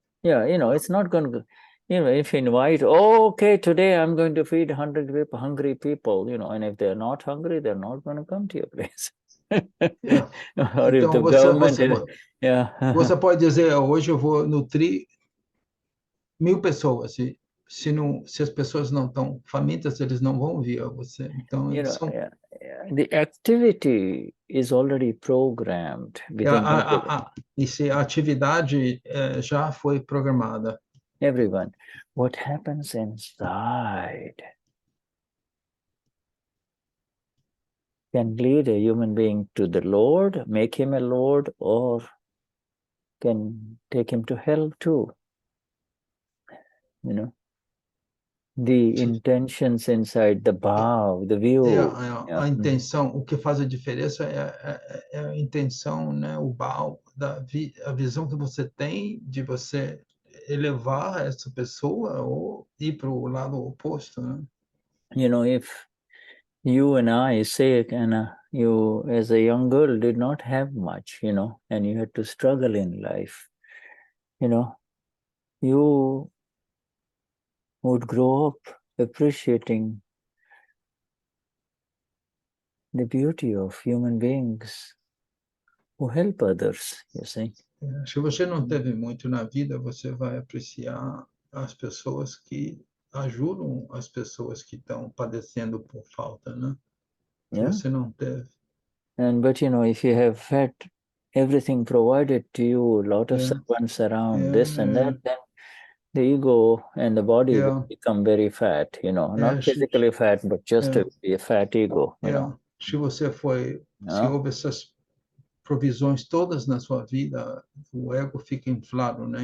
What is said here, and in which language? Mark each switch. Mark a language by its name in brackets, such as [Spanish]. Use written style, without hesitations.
[English] It's not going to, if you invite, okay, today I'm going to feed 100 hungry people, and if they're not hungry, they're not going to come to your place. Or if the government... [Portuguese] Você pode dizer, hoje eu vou nutrir 1000 pessoas. Se as pessoas não estão famintas, eles não vão vir a você. Então, [English] the activity is already programmed. [Portuguese] E se a atividade já foi programada. [English] Everyone. What happens inside can lead a human being to the Lord, make him a Lord, or can take him to hell too. The intentions inside, the bhav, the view. [Portuguese] A intenção, o que faz a diferença é a intenção, né? O bhav, a visão que você tem de você elevar essa pessoa ou ir para o lado oposto, né? [English] If you and I say, Anna, you as a young girl did not have much, and you had to struggle in life, you would grow up appreciating the beauty of human beings who help others, you see. [Portuguese] Se você não teve muito na vida, você vai apreciar as pessoas que ajudam as pessoas que estão padecendo por falta, né? Se você não teve. [English] But if you have had everything provided to you, a lot of servants around, this and that, then the ego and the body will become very fat, not physically fat, but just to be a fat ego, [Portuguese] Se você se houve essas provisões todas na sua vida, o ego fica inflado, né?